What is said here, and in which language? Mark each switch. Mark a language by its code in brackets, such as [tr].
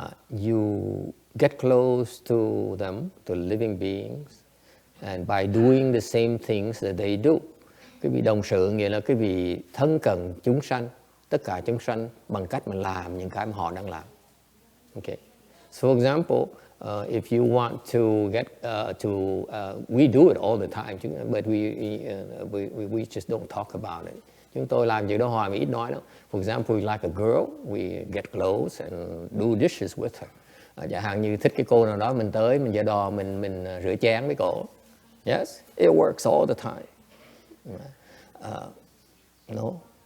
[en] You get close to them, to living beings, and by doing the same things that they do. [vi] Cái vị đồng sự nghĩa là cái vị thân cận chúng sanh, tất cả chúng sanh bằng cách mà làm những cái mà họ đang làm. [en] Okay. So for example, if you want to get we do it all the time, but we just don't talk about it. [vi] Chúng tôi làm chuyện đó hoài mà ít nói lắm. [en] For example, we like a girl, we get close and do dishes with her. [vi] Chẳng hạn như thích cái cô nào đó, mình tới, mình giở đò, mình rửa chén với cổ. [en] Yes, it works all the time. No.